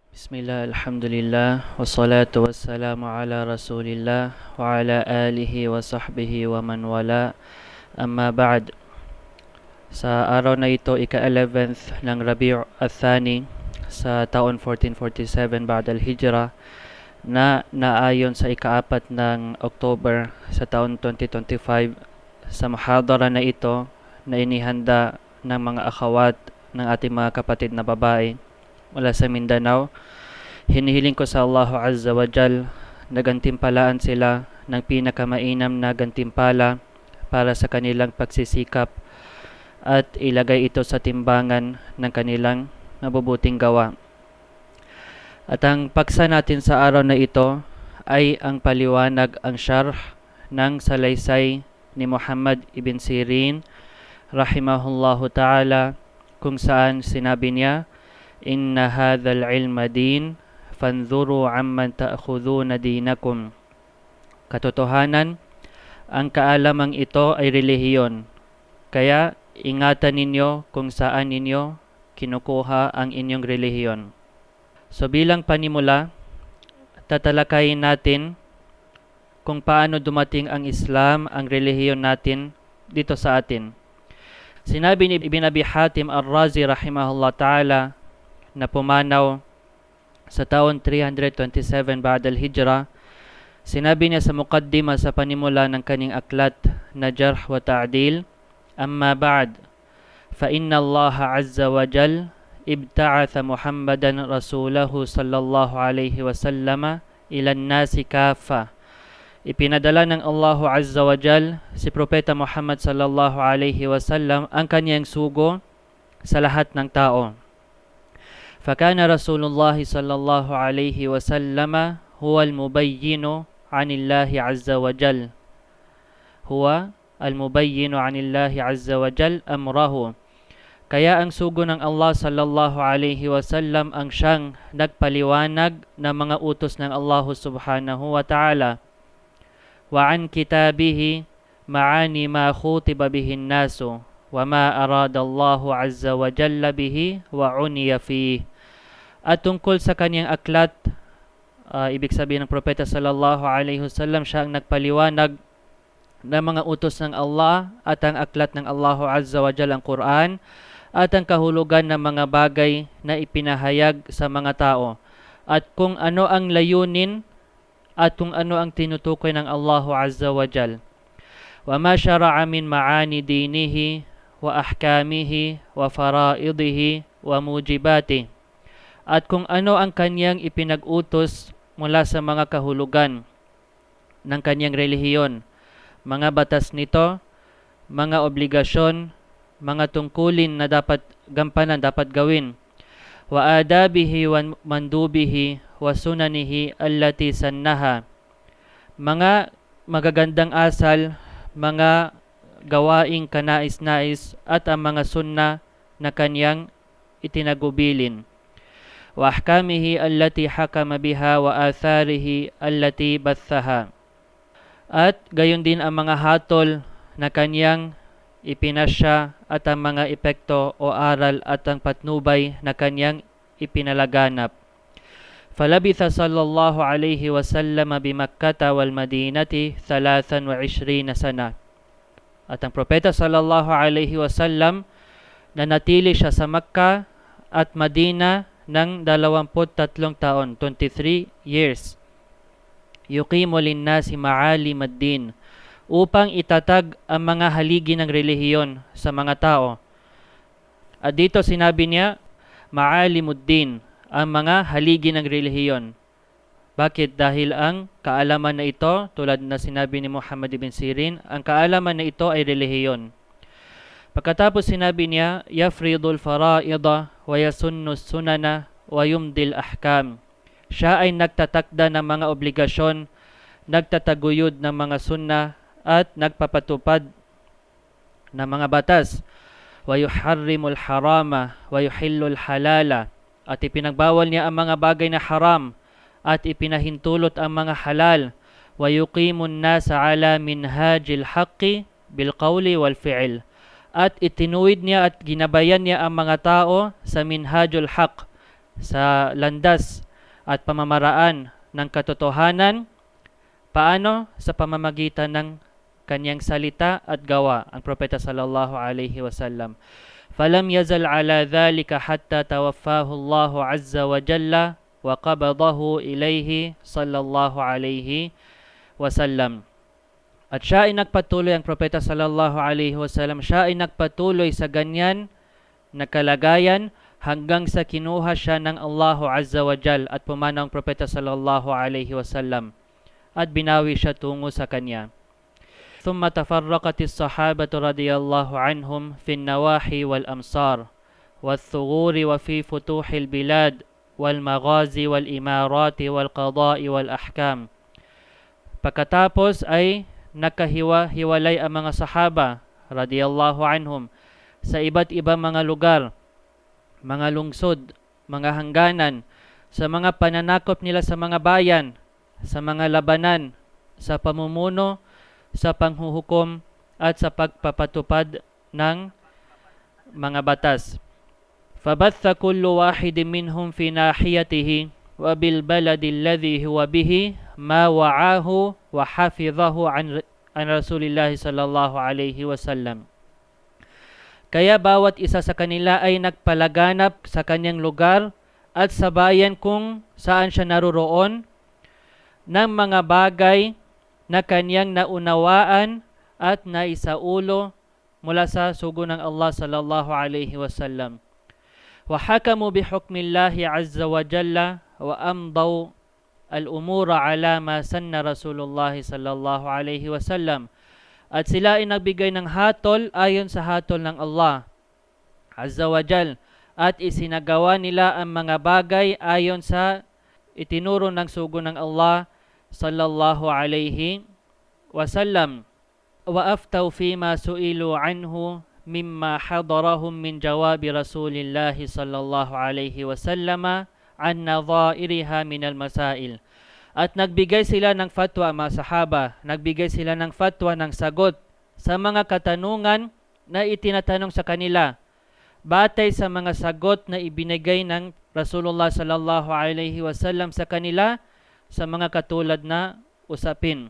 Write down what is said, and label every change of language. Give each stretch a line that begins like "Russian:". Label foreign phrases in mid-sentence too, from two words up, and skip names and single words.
Arabic: بسم الله، الحمد لله، والصلاة والسلام على رسول الله وعلى آله وصحبه ومن والاه. أما بعد.
Filipino: Sa araw na ito, ika-11th ng Rabi' al-Thani sa taon 1447
Arabic: بعد الهجرة
Filipino: na naayon sa ika-4 ng October sa taon 2025. Sa muhadara na ito na inihanda ng mga akhawat ng ating mga kapatid na babae mula sa Mindanao, hinihiling ko sa Allah
Arabic: عز وجل
Filipino: na gantimpalaan sila ng pinakamainam na gantimpala para sa kanilang pagsisikap at ilagay ito sa timbangan ng kanilang mabubuting gawa. At ang paksa natin sa araw na ito ay ang paliwanag, ang syarh ng salaysay ni Muhammad ibn Sirin
Arabic: رحمه الله تعالى,
Filipino: kung saan sinabi niya,
Arabic: "إن هذا العلم دين، فانظروا عمن تأخذون دينكم."
Filipino: Katotohanan, ang kaalamang ito ay relihiyon, kaya ingatan ninyo kung saan ninyo kinukuha ang inyong relihiyon. So bilang panimula, tatalakayin natin kung paano dumating ang Islam, ang relihiyon natin dito sa atin. Sinabi ni Ibn Abi Hatim Ar-Razi
Arabic: رحمه الله تعالى
Filipino: na pumanaw sa taon 327
Arabic: بعد الهجرة,
Filipino: sinabi niya sa muqaddima sa panimula ng kaning aklat na Jarh wa Ta'dil,
Arabic: "أما بعد، فإن الله عز وجل ابتعث محمدا رسوله صلى الله عليه وسلم إلى الناس كافة."
Filipino: Ipinadala ng Allah
Arabic: عز وجل
Filipino: si Propeta Muhammad
Arabic: صلى الله عليه وسلم
Filipino: ang kanyang sugo sa lahat ng tao.
Arabic: فكان رسول الله صلى الله عليه وسلم هو المبين عن الله عز وجل أمره.
Filipino: Kaya ang sugo ng Allah
Arabic: صلى الله عليه وسلم
Filipino: ang siyang nagpaliwanag ng mga utos ng Allah
Arabic: سبحانه وتعالى. وعن كتابه معاني ما خوطب به الناس وما أراد الله عز وجل به وعني فيه.
Filipino: At tungkol sa kanyang aklat, ibig sabihin ng Propeta
Arabic: صلى الله عليه وسلم,
Filipino: siya ang nagpaliwanag ng mga utos ng Allah at ang aklat ng Allah
Arabic: عز وجل,
Filipino: ang Quran, at ang kahulugan ng mga bagay na ipinahayag sa mga tao, at kung ano ang layunin at kung ano ang tinutukoy ng Allah
Arabic: عز وجل. وما شرع من معاني دينه وأحكامه وفرائضه وموجباته.
Filipino: At kung ano ang kanyang ipinag-utos mula sa mga kahulugan ng kanyang relihiyon, mga batas nito, mga obligasyon, mga tungkulin na dapat gampanan, dapat gawin,
Arabic: وآدابه ومندوبه وسننه التي سنها,
Filipino: mga magagandang asal, mga gawaing kanais-nais at ang mga sunna na kanyang itinagubilin,
Arabic: وأحكامه التي حكم بها وآثاره التي بثها,
Filipino: at gayon din ang mga hatol na kanyang ipinasya at ang mga epekto o aral at ang patnubay na kanyang ipinalaganap.
Arabic: فلبث صلى الله عليه وسلم بمكة والمدينة 23 سنة.
Filipino: At ang Propeta
Arabic: صلى الله عليه وسلم
Filipino: nanatili siya sa Makkah at Madina ng 23 taon, 23 years.
Arabic: يقيم للناس معالم الدين,
Filipino: upang itatag ang mga haligi ng relihiyon sa mga tao. At dito sinabi niya, ma'alimuddin, ang mga haligi ng relihiyon. Bakit? Dahil ang kaalaman na ito, tulad na sinabi ni Muhammad ibn Sirin, ang kaalaman na ito ay relihiyon. Pagkatapos sinabi niya,
Arabic: يفرض الفرائض ويسن السنن ويمضي الأحكام.
Filipino: Siya ay nagtatakda ng mga obligasyon, nagtataguyod ng mga sunna at nagpapatupad ng mga batas.
Arabic: ويحرم الحرام ويحل الحلال.
Filipino: At ipinagbawal niya ang mga bagay na haram at ipinahintulot ang mga halal.
Arabic: ويقيم الناس على منهاج الحق بالقول والفعل.
Filipino: At itinuwid niya at ginabayan niya ang mga tao sa
Arabic: منهاج الحق,
Filipino: sa landas at pamamaraan ng katotohanan. Paano? Sa pamamagitan ng kanyang salita at gawa, ang propeta
Arabic: صلى الله عليه وسلم. فلم يزل على ذلك حتى توفاه الله عز وجل وقبضه إليه صلى الله عليه وسلم.
Filipino: At siya ay nagpatuloy, ang propeta
Arabic: صلى الله عليه وسلم,
Filipino: siya ay nagpatuloy sa ganyan na kalagayan hanggang sa kinuha siya ng Allah
Arabic: عز وجل
Filipino: at pumanaw ang propeta
Arabic: صلى الله عليه وسلم
Filipino: at binawi siya tungo sa kanya.
Arabic: ثم تفرقت الصحابة رضي الله عنهم في النواحي والأمصار والثغور وفي فتوح البلاد والمغازي والإمارات والقضاء والأحكام.
Filipino: Pagkatapos ay nakahiwa-hiwalay ang mga sahaba
Arabic: رضي الله عنهم
Filipino: sa iba't ibang mga lugar, mga lungsod, mga hangganan, sa mga pananakop nila sa mga bayan, sa mga labanan, sa pamumuno, sa panghuhukom at sa pagpapatupad ng mga batas.
Arabic: فبث كل واحد منهم في ناحيته وبالبلد الذي هو به ما وعاه وحفظه عن رسول الله صلى الله عليه وسلم.
Filipino: Kaya bawat isa sa kanila ay nagpalaganap sa kanyang lugar at sa bayan kung saan siya naroroon ng mga bagay na kanyang naunawaan at naisaulo mula sa sugo ng Allah
Arabic: صلى الله عليه وسلم. وحكموا بحكم الله عز وجل وأمضوا الأمور على ما سن رسول الله صلى الله عليه وسلم.
Filipino: At sila ay nagbigay ng hatol ayon sa hatol ng Allah
Arabic: عز وجل
Filipino: at isinagawa nila ang mga bagay ayon sa itinuro ng sugo ng Allah
Arabic: صلى الله عليه وسلم. وأفتوا فيما سئلوا عنه مما حضرهم من جواب رسول الله صلى الله عليه وسلم عن نظائرها من المسائل.
Filipino: At nagbigay sila ng fatwa, mga sahaba, nagbigay sila ng fatwa, ng sagot sa mga katanungan na itinatanong sa kanila batay sa mga sagot na ibinigay ng Rasulullah
Arabic: صلى الله عليه وسلم
Filipino: sa kanila sa mga katulad na usapin.